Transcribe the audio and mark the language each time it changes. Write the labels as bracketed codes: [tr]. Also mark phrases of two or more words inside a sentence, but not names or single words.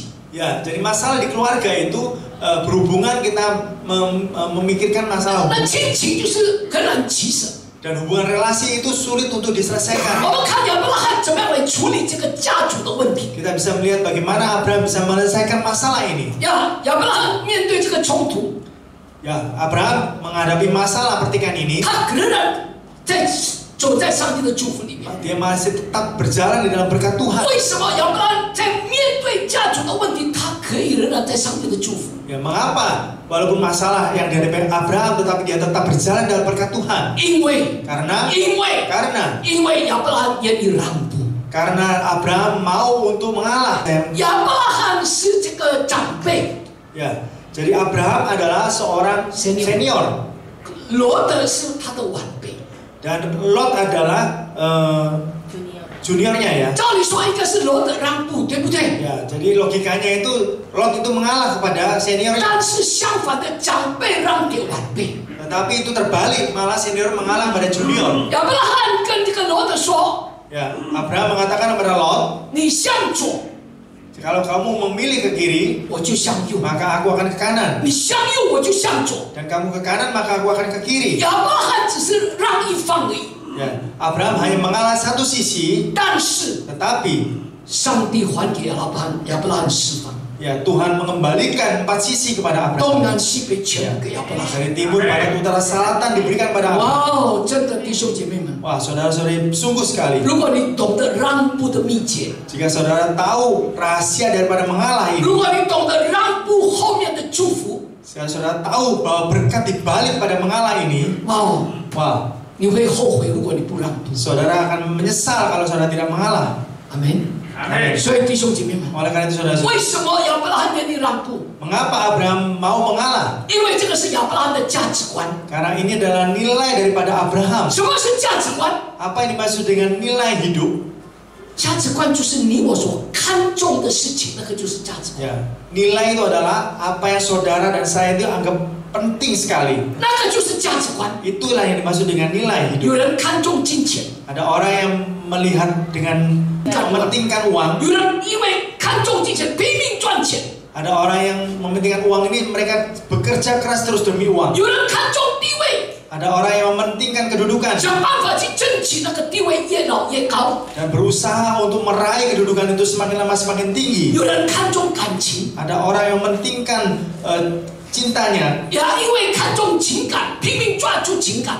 [id] Ya, jadi masalah di keluarga itu berhubungan kita memikirkan masalah [zh] 那 [id] hubungan. [zh] 亲情就是很难取舍。 [id] Dan hubungan relasi itu sulit untuk [zh] 我 [id] diselesaikan. [zh] 们看亚伯拉罕怎么样来处理这个家族的问题。 [id] Kita bisa melihat bagaimana Abraham bisa menyelesaikan masalah ini. [zh] 呀，亚伯拉罕面对这个冲突， [id] Ya, Abraham menghadapi masalah pertikaian ini, [zh] 他仍然走在上帝的祝福里面。 [id] dia masih tetap berjalan di dalam berkat Tuhan. [zh] 为什么亚伯拉罕在面对家族的问题，他可以仍然在上帝的祝福？ [id] Ya, mengapa? Walaupun masalah yang dihadapi Abraham, tetapi dia tetap berjalan dalam berkat Tuhan. [zh] 因为 [id] Karena [zh] 因为亚伯拉罕愿意让步。 [id] karena Abraham mau untuk mengalah. [zh] 亚伯拉罕是这个长辈， [id] Ya, jadi Abraham adalah seorang senior [zh] 罗德是他的晚辈。 [id] dan Lot adalah juniornya ya. [zh] 照理说应该是罗德让步，对不对？ [id] Ya, jadi logikanya itu Lot itu mengalah kepada seniornya. [zh] 但是相反的，长辈让给晚辈。 [id] Tetapi itu terbalik, malah senior mengalah pada junior. [zh] 亚伯拉罕跟这个罗德说 [id] Ya, Abraham mengatakan kepada Lot, [zh] 你向左， [id] kalau kamu memilih ke kiri, [zh] 我就向右； [id] maka aku akan ke kanan. [zh] 你向右，我就向左。 [id] Dan kamu ke kanan, maka aku akan ke kiri. [zh] 亚伯拉罕只是让一方而已， [id] Ya, Abraham hanya mengalah satu sisi, [zh] 但是 [id] tetapi [zh] 上帝还给亚伯拉罕释放， [id] ya Tuhan mengembalikan 4 sisi kepada Abraham. [zh] 东南西北全部给亚伯拉罕。 [id] Dari timur, barat, utara, selatan diberikan pada Abraham. [zh] 哇哦，真的弟兄姐妹们， [id] Wah, saudara-saudari, sungguh sekali. [zh] 如果你懂得让步的秘诀， [id] Jika saudara tahu rahasia daripada mengalah ini, [zh] 如果你懂得让步后面的祝福， [id] jika saudara tahu bahwa berkat dibalik pada mengalah ini, [zh] 哇哦， [id] wah, [zh] 你会后悔，如果你不让步。 [id] saudara akan menyesal kalau saudara tidak mengalah. [zh] 阿门。 [id] Amin. [zh] 所以弟兄姐妹们， [id] Oleh karena itu saudara, [zh] 为什么亚伯拉罕愿意让步？ [id] mengapa Abraham mau mengalah? [zh] 因为这个是亚伯拉罕的价值观。 [id] Karena ini adalah nilai daripada Abraham. [zh] 什么是价值观？ [id] Apa yang dimaksud dengan nilai hidup? [zh] 价值观就是你我所看重的事情，那个就是价值观。 [id] Ya, nilai itu adalah apa yang saudara dan saya itu anggap penting sekali. [zh] 那个就是价值观。 [id] Itulah yang dimaksud dengan nilai [zh] 有 [id] hidup. [zh] 人看重金钱， [id] Ada orang yang melihat dengan mementingkan uang. [zh] 有人因为看重金钱拼命赚钱， [id] Ada orang yang mementingkan uang ini, mereka bekerja keras terus demi uang. [zh] 有人看重地位， [id] Ada orang yang mementingkan kedudukan [zh] 想办法去争取那个地位，越老越高。 [id] dan berusaha untuk meraih kedudukan itu semakin lama semakin tinggi. [zh] 有人看重感情， [id] Ada orang yang mementingkan cintanya, [zh] 也因为看重情感，拼命抓住情感。